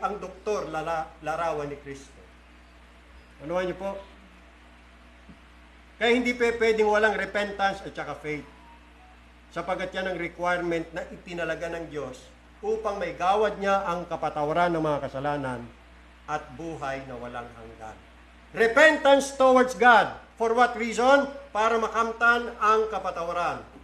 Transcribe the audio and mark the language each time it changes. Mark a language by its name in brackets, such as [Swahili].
[Filipino] Ang doktor, larawan ni Kristo. Ano niyo po? Kaya hindi pwedeng walang repentance at saka faith. Sapagat yan ang requirement na ipinalaga ng Diyos upang may gawad niya ang kapatawaran ng mga kasalanan at buhay na walang hanggan. [English] Repentance towards God. For what reason? [Filipino] Para makamtan ang kapatawaran.